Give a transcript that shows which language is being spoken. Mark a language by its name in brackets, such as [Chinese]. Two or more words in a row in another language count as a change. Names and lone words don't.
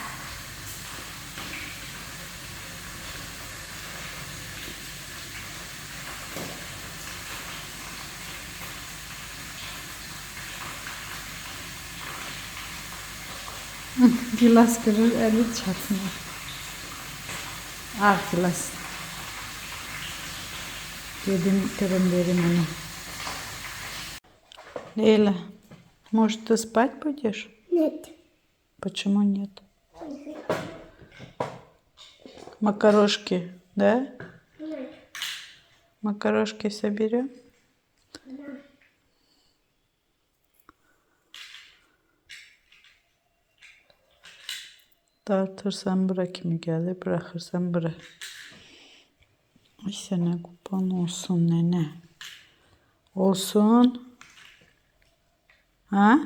[Azerbaijani] Gilas kırır, eli çatmıyor. Ah gilas. Dedim kırım verim onu. [Russian] Лейла, может, ты спать будешь? Нет. Почему нет? Макарошки, да? Нет. Макарошки соберем? Да. [Azerbaijani] Dağıtırsan bura kimi gəlir, bırakırsan bura. Ay sənə qurban olsun nənə. Olsun. Ha?